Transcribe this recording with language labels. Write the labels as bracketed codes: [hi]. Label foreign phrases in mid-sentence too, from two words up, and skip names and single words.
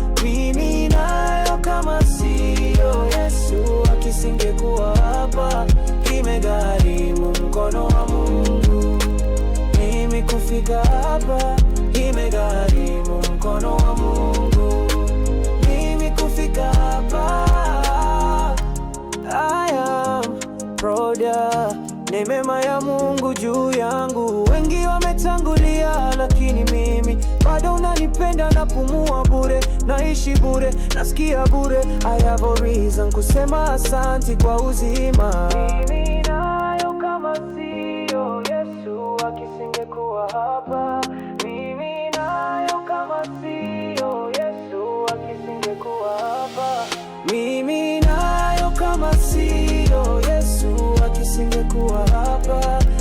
[sw] Mimi nayo kama siyo Yesu, akisingekuwa hapa. Imegharimu mkono wa Mungu mimi kufika hapa. Imegharimu mkono wa Mungu mimi kufika hapa. [en] I am proud [sw] ya, ni mema ya Mungu juu yangu. Wengi wametangulia, lakini mimi bado unanipenda, napumua bure, naishi bure, nasikia bure. [en] I have a reason [sw] kusema asanti kwa uzima. Mimi nayo kama siyo Yesu, akisingekuwa hapa. Mimi nayo kama siyo Yesu, akisingekuwa hapa. Mimi nayo kama siyo Yesu, akisingekuwa hapa.